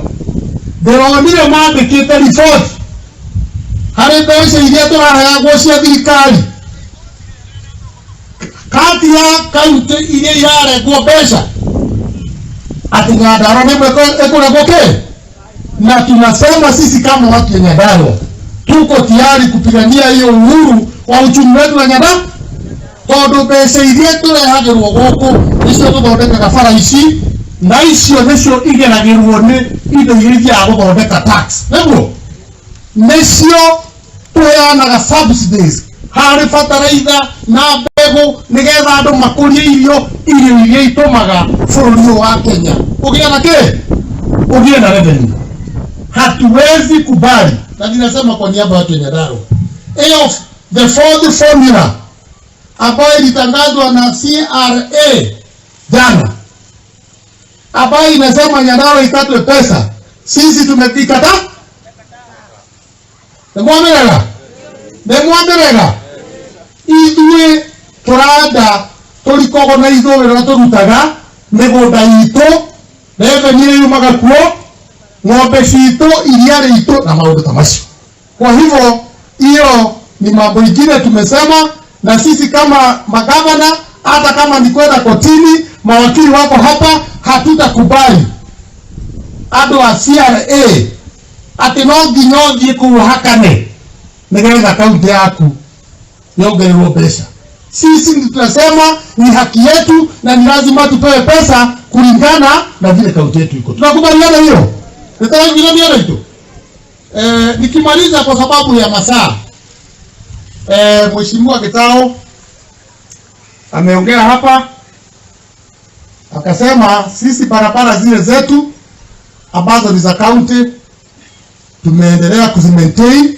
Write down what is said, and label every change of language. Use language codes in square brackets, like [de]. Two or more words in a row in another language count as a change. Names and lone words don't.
[ki] Ndĩronire mandĩkĩte riboti harĩ mbeca iria tũraheagwo cia thirikari, kati ya kaunti iria irarengwo mbeca ati Nyandarua nĩmwe ke. [sw] Na tunasema sisi kama watu wa Nyandarua tuko tayari kupigania hiyo uhuru wa uchumi wetu wa Nyandarua. [ki] Tondũ mbeca iria tũrehagĩrwo gũkũ nicio tũthondekaga bara ici, na icio nicio igeragĩrwo nĩ indo iria ithiaga gũthondeka tax. Nicio tũheanaga subsidies harĩ bataraitha na mbegũ nĩgetha andũ makũrie irio iria itũmaga bũrũri ũyũ wa Kenya ũgĩe na kĩ? Ũgĩe na revenue. [sw] Hatuwezi kubali, na ninasema kwa niaba ya watu wa Nyandarua, [en] the fourth formula [sw] ambayo ilitangazwa na CRA jana, ambayo inasema Nyandarua ikatwe pesa, sisi tumepikata. [ki] Nemwamerega ithuĩ tũranda tũrikogo na ithũĩro tũrutaga mĩgũnda itũ, revenue yumaga kuo, ng'ombe citũ, iria rĩitũ na maũndũ ta macio. [sw] Kwa hivyo hiyo ni mambo ingine tumesema, na sisi kama magavana, hata kama ni kwenda kotini, mawakili wako hapa, hatutakubali [ki] andũ a CRA ati no nginya ũthiĩ kũhakane nĩgetha kaunti yaku yongererwo mbeca. [sw] Sisi tunasema ni haki yetu na ni lazima tupewe pesa kulingana na vile kaunti yetu iko. Tunakubaliana hiyo? Tunakubaliana hiyo? Nikimaliza kwa sababu ya masaa, Mheshimiwa Gitau ameongea hapa akasema sisi barabara zile zetu ambazo ni za kaunti tumeendelea kuzimaintain.